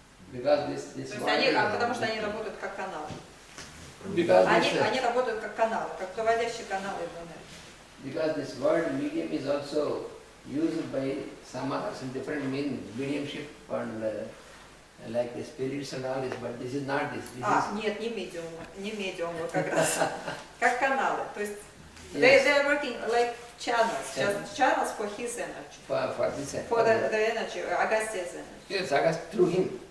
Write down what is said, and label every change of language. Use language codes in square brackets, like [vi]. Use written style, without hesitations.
[ru] Потому что они работают как каналы. Они работают как каналы, как проводящие каналы в энергии. [en] Because this word medium is also used by some others in different meanings, mediumship and like the spirits and all this, but this is not this. [ru] Нет, не медиумы, как раз, как каналы. То есть [en] they are working like channels, just channels for his energy. For this energy. For the energy, Agastya's energy. Yes, Agastya, through him.